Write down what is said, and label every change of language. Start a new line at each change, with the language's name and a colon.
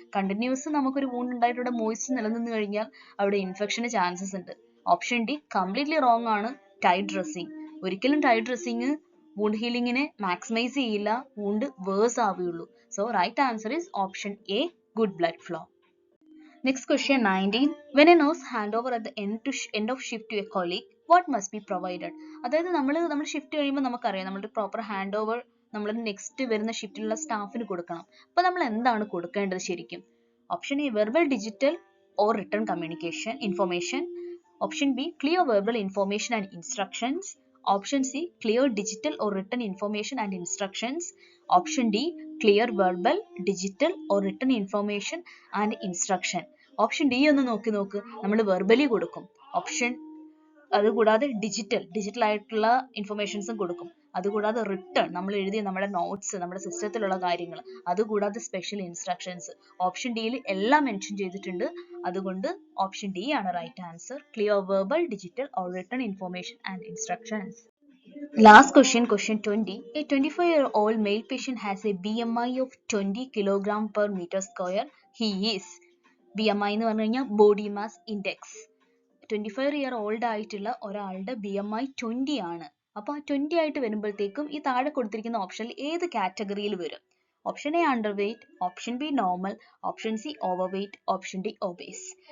Malayalam: Continuous നമുക്കൊരു wound ഉണ്ടായിട്ട് അവിടെ മോയിസ്റ്റ് നിലനിന്ന് കഴിഞ്ഞാൽ അവിടെ ഇൻഫെക്ഷന് ചാൻസസ് ഉണ്ട്. ഓപ്ഷൻ ഡി കംപ്ലീറ്റ്ലി റോങ് ആണ്, ടൈറ്റ് ഡ്രസ്സിങ്. ഒരിക്കലും ടൈറ്റ് ഡ്രസ്സിങ് വൂണ്ട് ഹീലിംഗിനെ മാക്സിമൈസ് ചെയ്യില്ല, വൂണ്ട് വേഴ്സ് ആവുകയുള്ളൂ.
English: So right answer is option A, good blood flow. Next question 19. When a nurse handover at the end of shift to a colleague, what must be provided.
Malayalam: അതായത് നമ്മൾ shift കഴിയുമ്പോൾ നമുക്കറിയാം നമ്മുടെ proper hand over നമ്മൾ next വരുന്ന ഷിഫ്റ്റിലുള്ള സ്റ്റാഫിന് കൊടുക്കണം. അപ്പൊ നമ്മൾ എന്താണ് കൊടുക്കേണ്ടത് ശരിക്കും?
English: Option A verbal, digital or written communication information. Option B clear verbal information and instructions. Option C clear digital or written information and instructions. Option D clear verbal, digital or written information and instruction.
Malayalam: Option D ഒന്ന് നോക്ക് നമ്മൾ verbally കൊടുക്കും. Option അതുകൂടാതെ digital ആയിട്ടുള്ള ഇൻഫർമേഷൻസും കൊടുക്കും. അതുകൂടാതെ return നമ്മൾ എഴുതിയ നമ്മുടെ നോട്ട്സ്, നമ്മുടെ സിസ്റ്റത്തിലുള്ള കാര്യങ്ങൾ, അതുകൂടാതെ സ്പെഷ്യൽ ഇൻസ്ട്രക്ഷൻസ്. ഓപ്ഷൻ ഡിയിൽ എല്ലാം മെൻഷൻ ചെയ്തിട്ടുണ്ട്. അതുകൊണ്ട് ഓപ്ഷൻ ഡി ആണ് right answer.
English: Clear verbal, digital or written information and instructions. Last question, question 20. A 25-year-old male patient has a BMI of 20 kg per meter square. He is
Malayalam: BMI എന്ന് പറഞ്ഞു കഴിഞ്ഞാൽ body mass index. 25-year-old ആയിട്ടുള്ള ഒരാളുടെ BMI 20 ആണ്. അപ്പോൾ ആ 20 ആയിട്ട് വരുമ്പോഴത്തേക്കും ഈ താഴെ കൊടുത്തിരിക്കുന്ന ഓപ്ഷനിൽ ഏത് കാറ്റഗറിയിൽ വരും? Option A under weight, option B normal, option C over weight, option D obeys.